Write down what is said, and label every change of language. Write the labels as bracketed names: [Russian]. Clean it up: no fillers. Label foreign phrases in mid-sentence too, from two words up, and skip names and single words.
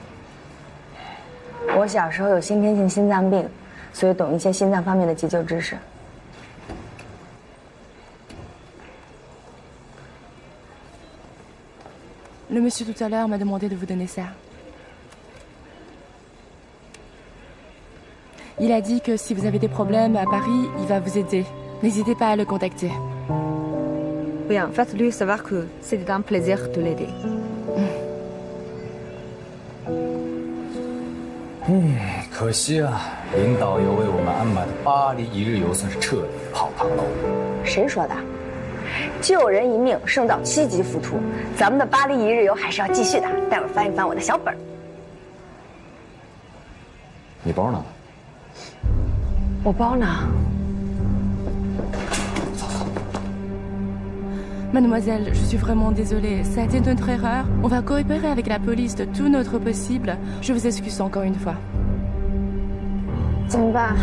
[Chinese] 我小时候有先天性心脏病，所以懂一些心脏方面的急救知识。 [French] Le monsieur tout à l'heure m'a demandé de vous donner ça. Il a dit que si vous avez des problèmes à Paris, il va vous aider. N'hésitez pas à le contacter. Bien, faites-lui savoir que c'était un plaisir de l'aider. [Chinese] 可惜啊，林导游为我们安排的巴黎一日游算是彻底泡汤喽。谁说的？救人一命胜造7级浮屠，咱们的巴黎一日游还是要继续的。待会儿翻一翻我的小本儿。你包呢？我包呢。 [French] Mademoiselle, je suis vraiment désolée. Ça a été notre erreur. On va coopérer avec la police de tout notre possible. Je vous excuse encore une fois. [Chinese] 怎么办？